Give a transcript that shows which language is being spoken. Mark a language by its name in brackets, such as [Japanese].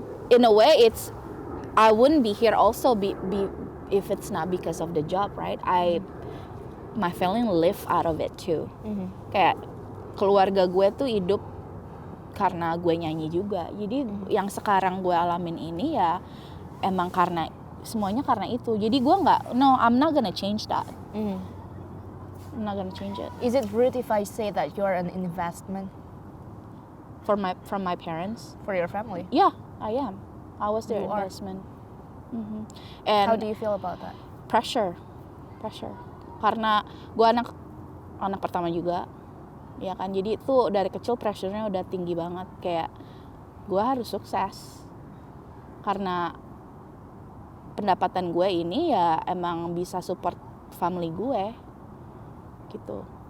[English] In a way, I wouldn't be here also if it's not because of the job, right? My family live out of it too. [Indonesian] Kayak keluarga gue tuh hidup karena gue nyanyi juga. Jadi yang sekarang gue alamin ini ya emang semuanya karena itu. Jadi gue [English] I'm not gonna change that. I'm not gonna change it. Is it rude if I say that you're an investment from my parents? For your family? Yeah, I am. I was their investment. And how do you feel about that? Pressure. [Indonesian] Karena gue anak pertama juga, ya kan. Jadi itu dari kecil pressure-nya udah tinggi banget. Kayak gue harus sukses. Karena pendapatan gue ini ya emang bisa support family gue, gitu.